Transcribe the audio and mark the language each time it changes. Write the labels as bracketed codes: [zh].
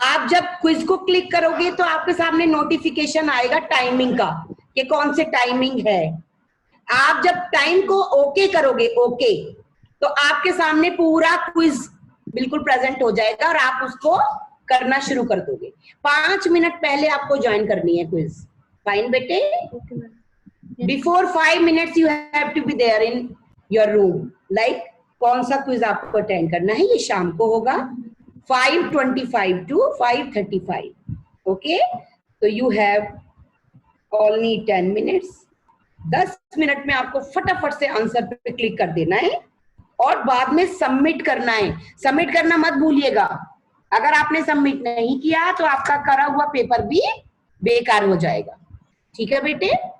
[hi] आप जब क्विज को क्लिक करोगे तो आपके सामने नोटिफिकेशन आएगा टाइमिंग का, कि कौन से टाइमिंग है। आप जब टाइम को ओके करोगे, ओके, तो आपके सामने पूरा क्विज बिल्कुल प्रेजेंट हो जाएगा और आप उसको करना शुरू कर दोगे। 5 मिनट पहले आपको ज्वाइन करनी है क्विज। फाइन बेटे? Okay ma'am. [en] Before 5 minutes you have to be there in your room. [hi] Like कौन सा क्विज आपको अटेंड करना है, ये शाम को होगा 5:25 to 5:35. [en] Okay, तो you have only 10 minutes. [hi] 10 minute में आपको फटाफट से आंसर पे क्लिक कर देना है और बाद में सबमिट करना है। सबमिट करना मत भूलिएगा, अगर आपने सबमिट नहीं किया तो आपका करा हुआ पेपर भी बेकार हो जाएगा। ठीक है बेटे?